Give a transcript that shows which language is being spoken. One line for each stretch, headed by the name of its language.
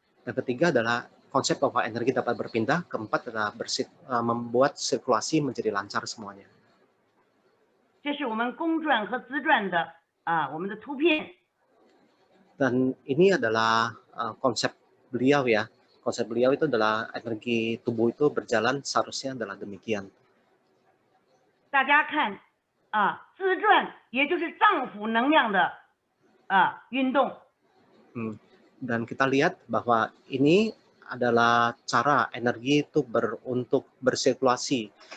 Indonesian: Yang ketiga adalah konsep bahwa energi dapat berpindah, keempat adalah membuat sirkulasi menjadi lancar semuanya.
Chinese: 这是我们公转和自转的我们的图片。
Indonesian: Dan ini adalah konsep beliau ya. Konsep beliau itu adalah energi tubuh itu berjalan seharusnya adalah demikian.
Chinese: 大家看自转也就是脏腑能量的运动。
Indonesian: Dan kita lihat bahwa ini adalah cara energi itu untuk bersirkulasi.